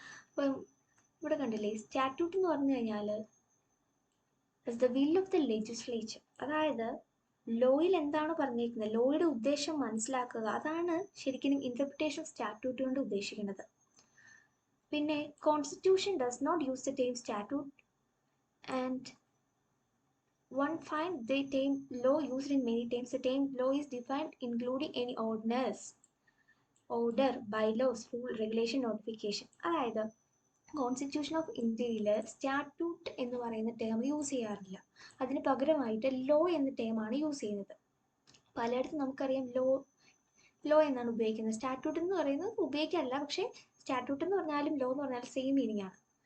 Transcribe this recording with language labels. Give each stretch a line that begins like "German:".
Malayalam: അപ്പം ഇവിടെ കണ്ടില്ലേ, സ്റ്റാറ്റ്യൂട്ട് എന്ന് പറഞ്ഞു കഴിഞ്ഞാൽ
English: the will of the legislature,
Malayalam: അതായത് ലോയിൽ എന്താണ് പറഞ്ഞിരിക്കുന്നത്, ലോയുടെ ഉദ്ദേശം മനസ്സിലാക്കുക, അതാണ് ശരിക്കും ഇൻ്റർപ്രിട്ടേഷൻ ഓഫ് സ്റ്റാറ്റ്യൂട്ട് കൊണ്ട് ഉദ്ദേശിക്കുന്നത്. പിന്നെ
English: Constitution does not use the term statute and one find the term law used in many terms. The term law is defined including any ordinance, order, bylaws, rule, regulation, notification.
Malayalam: അതായത് constitution of ഇന്ത്യയിൽ statute എന്ന് പറയുന്ന term use ചെയ്യാറില്ല. അതിന് പകരമായിട്ട് law എന്ന ടേമാണ് use ചെയ്യുന്നത്. പലയിടത്തും നമുക്കറിയാം ലോ എന്നാണ് ഉപയോഗിക്കുന്നത്. സ്റ്റാറ്റ്യൂട്ട് എന്ന് പറയുന്നത് ഉപയോഗിക്കാറില്ല, പക്ഷേ സ്റ്റാറ്റ്യൂട്ട് എന്ന് പറഞ്ഞാലും ലോ എന്ന് പറഞ്ഞാലും സെയിം മീനിങ് ആണ്.